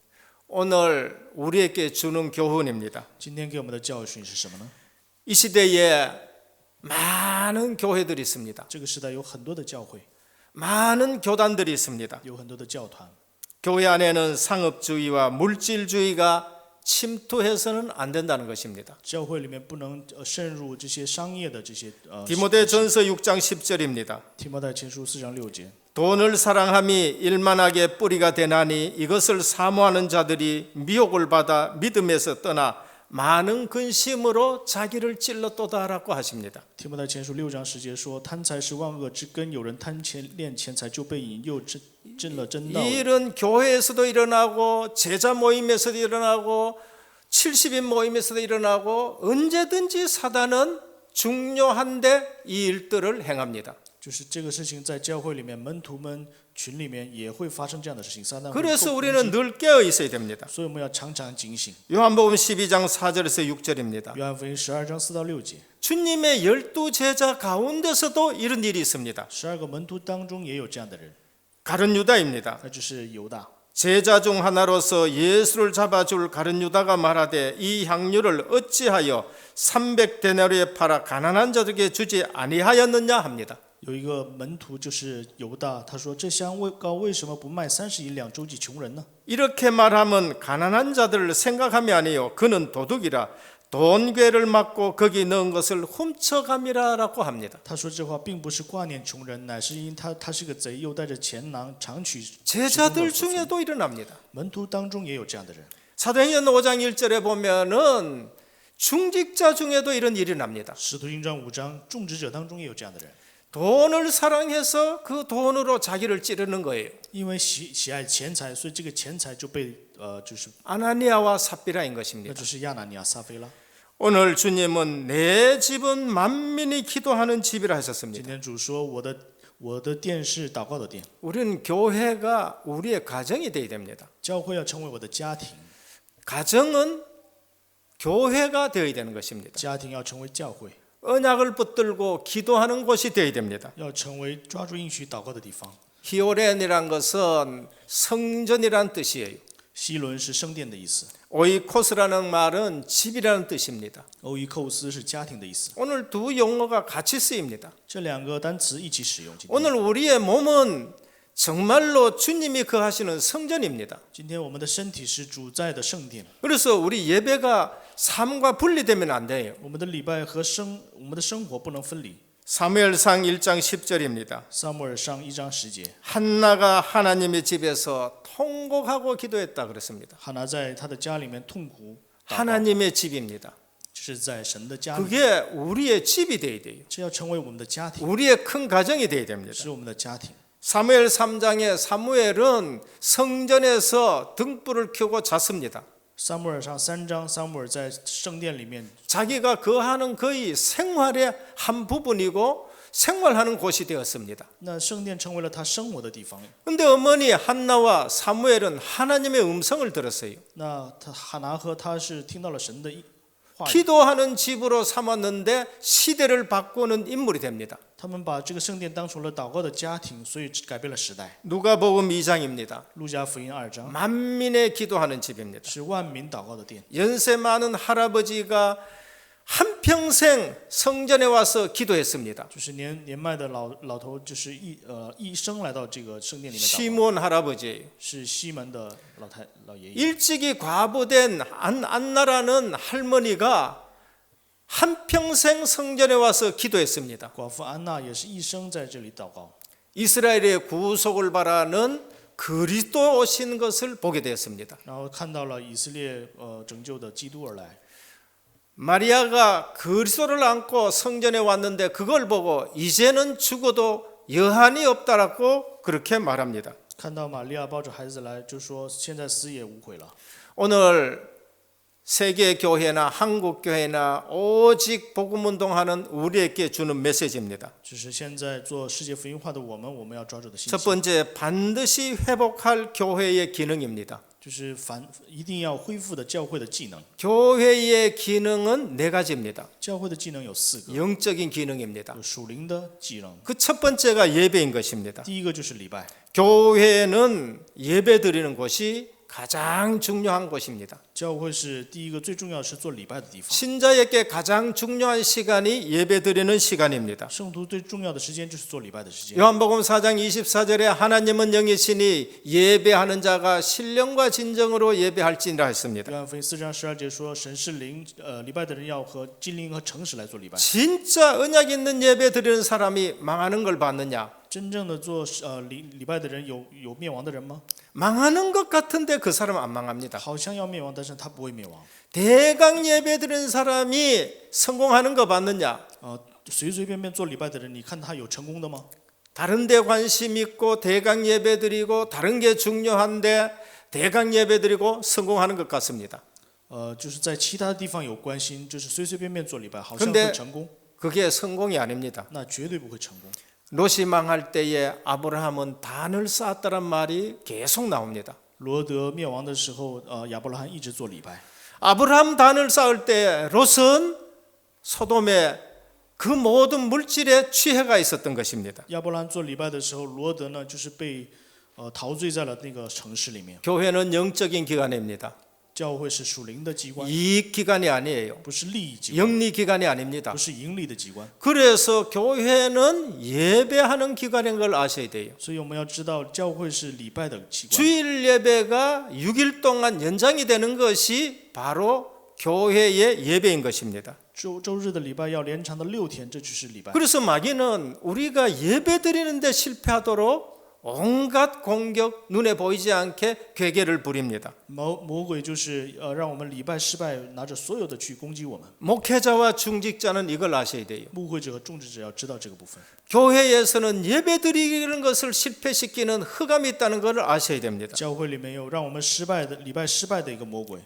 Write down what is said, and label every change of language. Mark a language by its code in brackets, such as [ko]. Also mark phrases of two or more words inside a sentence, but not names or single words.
[ko] 오늘 우리에게 주는 교훈입니다. [zh] 今天给我们的教训是什么呢？ [ko] 이 시대에 많은 교회들이 있습니다. [zh] 这个时代有很多的教会， [ko] 많은 교단들이 있습니다. [zh] 有很多的教团。 [ko] 교회 안에는 상업주의와 물질주의가 침투해서는 안 된다는 것입니다. [zh] 教会里面不能渗入这些商业的这些。 [ko] 디모데전서 6장 10절입니다. [zh] 提摩太前书4章6节。 [ko] 돈을 사랑함이 일만하게 뿌리가 되나니 이것을 사모하는 자들이 미혹을 받아 믿음에서 떠나 많은 근심으로 자기를 찔렀도다라고 하십니다. [zh] 提摩太前书6章10节说：“贪财是万恶之根，有人贪钱恋钱财，就被引诱真了真道 [ko] 이 일은 교회에서도 일어나고 제자 모임에서도 일어나고 70인 모임에서도 일어나고 언제든지 사단은 중요한데 이 일들을 행합니다. [zh] 就是这个事情在教会里面，门徒们群里面也会发生这样的事情。撒旦会 [ko] 그래서 [zh] 攻 [ko] 우리는 [zh] 击， [ko] 늘 깨어 있어야 됩니다. [zh] 所以我们要常常警醒。 [ko] 요한복음 12장 4절에서 6절입니다. [zh] 约翰福音12章4到6节， [ko] 주님의 12제자 가운데서도 이런 일이 있습니다. [zh] 12个门徒当中也有这样的人， [ko] 가룟 유다입니다. [zh] 那就是犹大。 [ko] 제자 중 하나로서 예수를 잡아줄 가룟 유다가 말하되 이 향유를 어찌하여 300데나리에 팔아 가난한 자들에게 주지 아니하였느냐 합니다. [zh] 有一个门徒就是犹大，他说：“这香味膏为什么不卖30银两周济穷人呢？” [ko] 이렇게 말하면 가난한 자들을 생각함이 아니요 그는 도둑이라 돈괴를 맞고 거기 넣은 것을 훔쳐감이라라고 합니다. [zh] 他说这话并不是挂念穷人，乃是因他是个贼，又带着钱囊常取。 [ko] 제자들 중에도 일어납니다. [zh] 门徒当中也有这样的人。 [ko] 사도행전 5장 1절에 보면은 중직자 중에도 이런 일이 납니다. [zh] 使徒行传5章，种植者当中也有这样的人， [ko] 돈을 사랑해서 그 돈으로 자기를 찌르는 거예요. [zh] 因为喜爱钱财，所以这个钱财就被就是 [ko] 아나니아와 삽비라인 [zh] 那 [ko] 것입니다. [zh] 就是亚拿尼亚、撒菲拉。 [ko] 오늘 주님은 내 집은 만민이 기도하는 집이라 [zh] 今 [ko] 하셨습니다. [zh] 天主说我的殿是祷告的殿， [ko] 우리는 교회가 우리의 가정이 되어야 됩니다. [zh] 教会要成为我的家庭， [ko] 가정은 교회가 되어야 되는 것입니다. [zh] 家庭要成为教会， [ko] 언약을 붙들고 기도하는 곳이 되어야 됩니다. [zh] 要成为抓住应许祷告的地方。 [ko] 히오렌이란 것은 성전이란 뜻이에요. [zh] 希伦是圣殿的意思， [ko] 오이코스라는 말은 집이라는 뜻입니다. [zh] 欧伊寇斯是家庭的意思。 [ko] 오늘 두 용어가 같이 쓰입니다. [zh] 这两个单词一起使用。今天 [ko] 오늘 우리의 몸은 정말로 주님이 거하시는 성전입니다. [zh] 今天我们的身体是主在的圣殿， [ko] 그래서 우리 예배가 삶과 분리되면 안 돼요. [zh] 我们的礼拜和我们的生活不能分离。 [ko] 사무엘상 1장 10절입니다. [zh] 撒母耳上1章10节， [ko] 한나가 하나님의 집에서 통곡하고 기도했다 그랬습니다. [zh] 哈拿在他的家里面痛苦祷告， [ko] 하나님의 집입니다. [zh] 是在神的家里， [ko] 그게 우리의 집이 돼야 돼요. [zh] 这要成为我们的家庭， [ko] 우리의 큰 가정이 돼야 됩니다. [zh] 是我们的家庭。 [ko] 사무엘 3장에 사무엘은 성전에서 등불을 켜고 잤습니다. [zh] 撒母耳上3章，撒母耳在圣殿里面， [ko] 자기가 거하는 거의 생활의 한 부분이고 생활하는 곳이 되었습니다. [zh] 那圣殿成为了他生活的地方。 [ko] 근데 어머니 한나와 사무엘은 하나님의 음성을 들었어요. [zh] 那他哈拿和他是听到了神的话语， [ko] 기도하는 집으로 삼았는데 시대를 바꾸는 인물이 됩니다. [zh] 他们把这个圣殿当成了祷告的家庭，所以改变了时代。 [ko] 누가복음 2장입니다. [zh] 路加福音2章 [ko] 만민의 기도하는 집입니다. [zh] 是万民祷告的殿， [ko] 연세 많은 할아버지가 한평생 성전에 와서 기도했습니다. [zh] 就是年迈的老头，就是一生来到这个圣殿里面祷告， [ko] 시몬 할아버지예요. [zh] 是西门的老爷爷。 [ko] 일찍이 과부된 안나라는 할머니가 한평생 성전에 와서 기도했습니다. [zh] 寡妇安娜也是一生在这里祷告， [ko] 이스라엘의 구속을 바라는 그리스도 오신 것을 보게 되었습니다. [zh] 然后看到了以色列拯救的基督而来。 [ko] 마리아가 그리스도를 안고 성전에 왔는데 그걸 보고 이제는 죽어도 여한이 없다라고 그렇게 말합니다. [zh] 看到玛利亚抱着孩子来，就说现在死也无悔了。 [ko] 오늘 세계 교회나 한국 교회나 오직 복음 운동하는 우리에게 주는 메시지입니다. [zh] 只是现在做世界福音化的我们要抓住的信 [ko] 첫 [zh] 息， [ko] 번째 반드시 회복할 교회의 기능입니다. [zh] 就是一定要恢复的教会的技能。 [ko] 교회의 기능은 네 가지입니다. [zh] 教会的技能有4个， [ko] 영적인 기능입니다. [zh] 有属灵的技能。 [ko] 그 첫 번째가 예배인 것입니다. [zh] 第一个就是礼拜， [ko] 교회는 예배 드리는 곳이 가장 중요한 곳입니다. [zh] 教会是第一个最重要是做礼拜的地方。 [ko] 신자에게 가장 중요한 시간이 예배 드리는 시간입니다. [zh] 圣徒最重要的时间就是做礼拜的时间。 [ko] 요한복음 4장 24절에 하나님은 영이시니 예배하는 자가 신령과 진정으로 예배할지니라 했습니다. [zh] 约翰福音4章12节说，神是灵，礼拜的人要和精灵和诚实来做礼拜。 [ko] 진짜 언약 있는 예배 드리는 사람이 망하는 걸 봤느냐? [zh] 真正的做礼拜的人有灭亡的人吗？ [ko] 망하는 것 같은데 그 사람은 안 망합니다. [zh] 好像要灭亡，但是他不会灭亡。 [ko] 대강 예배 드리는 사람이 성공하는 거 봤느냐? [zh] 随随便便做礼拜的人，你看他有成功的吗？ [ko] 다른 데 관심 있고 대강 예배 드리고 다른 게 중요한데 대강 예배 드리고 성공하는 것 같습니다. [zh] 就是在其他地方有关心，就是随随便便做礼拜，好像 [ko] 근데 [zh] 会成功， [ko] 그게 성공이 아닙니다. [zh] 那绝对不会成功。 [ko] 롯이 망할 때에 아브라함은 단을 쌓았다는 말이 계속 나옵니다. [zh] 罗德灭亡的时候，亚伯拉罕一直做礼拜。 [ko] 아브라함 단을 쌓을 때 롯은 소돔의 그 모든 물질에 취해가 있었던 것입니다. [zh] 亚伯拉罕做礼拜的时候，罗德呢就是被陶醉在了那个城市里面。 [ko] 교회는 영적인 기관입니다. [zh] 教会是属灵的机关， [ko] 이익 기관이 아니에요. [zh] 不是利益机关， [ko] 영리 기관이 아닙니다. [zh] 不是盈利的机关。 [ko] 그래서 교회는 예배하는 기관인 걸 아셔야 돼요. [zh] 所以我们要知道，教会是礼拜的机关。 [ko] 주일 예배가 6일 동안 연장이 되는 것이 바로 교회의 예배인 것입니다. [zh] 周日的礼拜要连长的6天，这就是礼拜。 [ko] 그래서 마귀는 우리가 예배 드리는데 실패하도록 온갖 공격, 눈에 보이지 않게 괴계를 부립니다. [zh] 魔鬼就是让我们礼拜失败，拿着所有的去攻击我们。 [ko] 목회자와 중직자는 이걸 아셔야 돼요. [zh] 牧会者和种植者要知道这个部分。 [ko] 교회에서는 예배 드리는 것을 실패시키는 흑암이 있다는 것을 아셔야 됩니다. [zh] 教会里面有让我们礼拜失败的一个魔鬼。